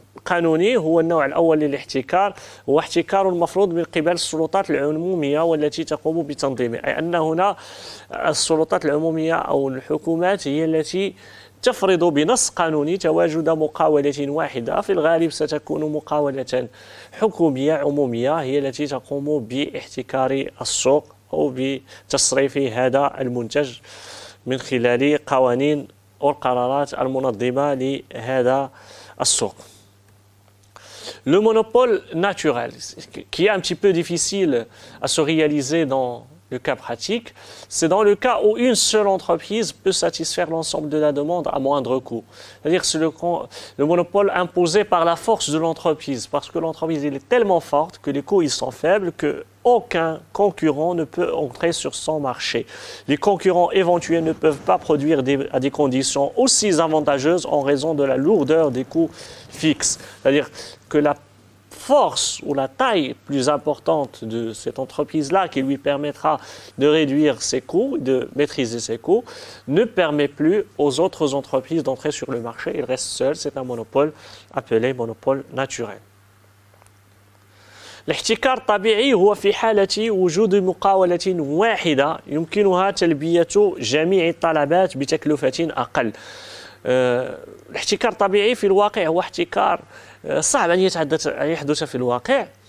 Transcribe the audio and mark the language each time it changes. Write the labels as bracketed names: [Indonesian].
[Arabic] قانوني هو النوع الأول للاحتكار، هو احتكار المفروض من قبل السلطات العمومية والتي تقوم بتنظيمه، أي أن هنا السلطات العمومية أو الحكومات هي التي تفرض بنص قانوني تواجد مقاولة واحدة، في الغالب ستكون مقاولة حكومية عمومية هي التي تقوم باحتكار السوق أو بتصريف هذا المنتج من خلال قوانين والقرارات المنظمة لهذا السوق. [French] Le monopole naturel, qui est un petit peu difficile à se réaliser dans le cas pratique, c'est dans le cas où une seule entreprise peut satisfaire l'ensemble de la demande à moindre coût. C'est-à-dire que c'est le monopole imposé par la force de l'entreprise, parce que l'entreprise est tellement forte que les coûts ils sont faibles que aucun concurrent ne peut entrer sur son marché. Les concurrents éventuels ne peuvent pas produire à des conditions aussi avantageuses en raison de la lourdeur des coûts fixes. C'est-à-dire que la force ou la taille plus importante de cette entreprise-là qui lui permettra de réduire ses coûts, de maîtriser ses coûts, ne permet plus aux autres entreprises d'entrer sur le marché. Il reste seul, c'est un monopole appelé monopole naturel. [Arabic] الاحتكار الطبيعي هو في حالة وجود مقاولة واحدة يمكنها تلبية جميع الطلبات بتكلفة أقل. الاحتكار الطبيعي في الواقع هو احتكار صعب أن يحدث في الواقع.